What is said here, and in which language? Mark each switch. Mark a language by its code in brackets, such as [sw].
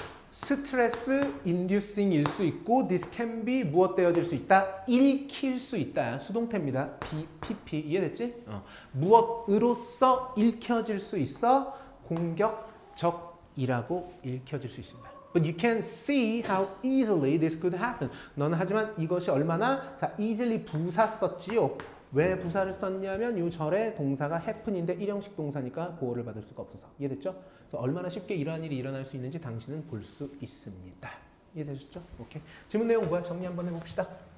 [ko] 스트레스 인듀싱일 수 있고 [en] this can be [ko] 무엇 되어질 수 있다? 읽힐 수 있다. 수동태입니다. PP 이해됐지? 무엇으로써 읽혀질 수 있어? 공격적이라고 읽혀질 수 있습니다. [en] But you can see how easily this could happen. [ko] 너는 하지만 이것이 얼마나 자 easily 부사 썼지요. 왜 부사를 썼냐면 요 절에 동사가 happen인데 일형식 동사니까 보호를 받을 수가 없어서. 이해됐죠? 그래서 얼마나 쉽게 이러한 일이 일어날 수 있는지 당신은 볼 수 있습니다. 이해되셨죠? 오케이. 질문 내용 뭐야? 정리 한번 해봅시다.